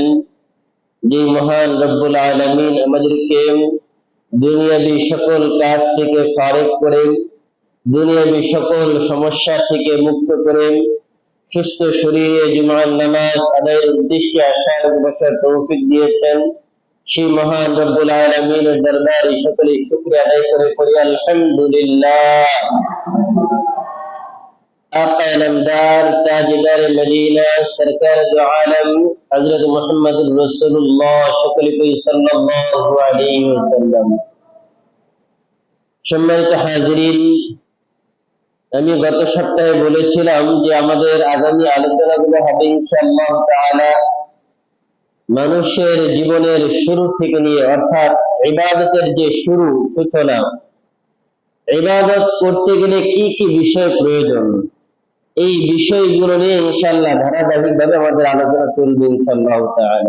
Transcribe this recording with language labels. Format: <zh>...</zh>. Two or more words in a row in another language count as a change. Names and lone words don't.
<bn>যে মহান</bn> <ar>رب العالمين</ar> <bn>আমাদেরকে দুনিয়াবি সকল কাজ থেকে ফারেক করে, দুনিয়াবি সকল সমস্যা থেকে মুক্ত করে সুস্থ শরীরে জুমার নামাজ আদায়ের উদ্দেশ্যে আসার বসার তৌফিক দিয়েছেন। সেই মহান</bn> <ar>رب العالمين</ar> <bn>দরবারে সকলে শুকরিয়া আদায় করে পড়ি আলহামদুলিল্লাহ।</bn> <ur>آقا نامدار تاجدار مدینہ سرکار دو عالم حضرت محمد رسول اللہ صلی اللہ علیہ وسلم.</ur> <bn>সম্মানিত হাজিরিন, আমি গত সপ্তাহে বলেছিলাম যে আমাদের আগামী আলোচনাগুলো হবে</bn> <ar>إن شاء الله تعالى</ar> <bn>মানুষের জীবনের শুরু থেকে নিয়ে, অর্থাৎ ইবাদতের যে সূচনা, ইবাদত করতে গেলে কি কি বিষয় প্রয়োজন, এই বিষয়গুলো নিয়ে ইনশাআল্লাহ ধারাবাহিকভাবে আমাদের আলোচনা চলবে</bn> <ar>إن شاء الله تعالى.</ar>